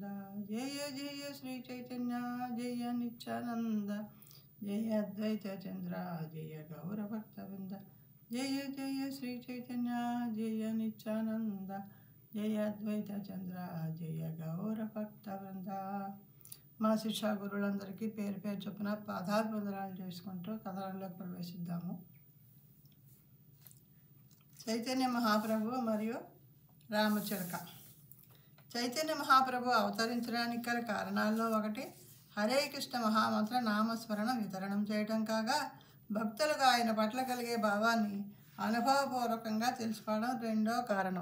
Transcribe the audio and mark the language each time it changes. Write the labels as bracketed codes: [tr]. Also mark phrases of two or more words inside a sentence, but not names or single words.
[sa] जय जय श्री चैतन्य जय नित्यानंद जय अद्वैत चंद्र जय गौर भक्तवृंद. जय जय श्री चैतन्य जय नित्यानंद जय अद्वैत चंद्र जय गौर भक्तवृंद. [te] మా శిక్షా గురువులందరికీ పేరు పేరు చొప్పున పాదాభివందనాలు చేసుకుంటూ కథనంలోకి ప్రవేశిద్దాము. చైతన్య మహాప్రభు మరియు రామచిలక. చైతన్య మహాప్రభు అవతరించడానికి గల కారణాల్లో ఒకటి హరే కృష్ణ మహామంత్ర నామస్మరణ వితరణం చేయటం కాగా, భక్తులుగా ఆయన పట్ల కలిగే భావాన్ని అనుభవపూర్వకంగా తెలుసుకోవడం రెండో కారణం.